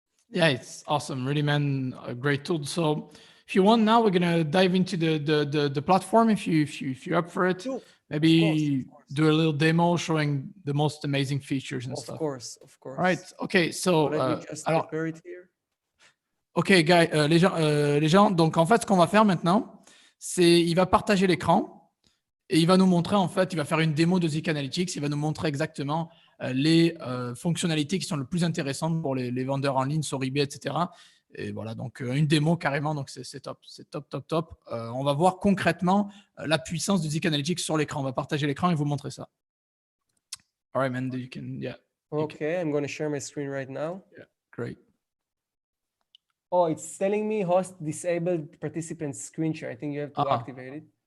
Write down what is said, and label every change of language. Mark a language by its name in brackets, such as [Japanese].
[English] Yeah, it's awesome. Really, man, a great tool. So if you want, now we're gonna dive into the platform. If you're up for it, Sure. maybe of course. Do a little demo showing the most amazing features and stuff. Of course. All right. Okay. So let me just prepare it here. Ok, guys, les gens. [French] Donc en fait, ce qu'on va faire maintenant, c'est il va partager l'écran. Et il va nous montrer, en fait, il va faire une démo de ZIK Analytics. Il va nous montrer exactement les fonctionnalités qui sont les plus intéressantes pour les vendeurs en ligne sur eBay, etc. Et voilà, donc une démo carrément, donc c'est top, c'est top. On va voir concrètement la puissance de ZIK Analytics sur l'écran. On va partager l'écran et vous montrer ça. [English] All right, man, you can, yeah. Okay, I'm going to share my screen right now. Yeah, great. Oh, it's telling me host disabled participant screen share. I think you have to activate it.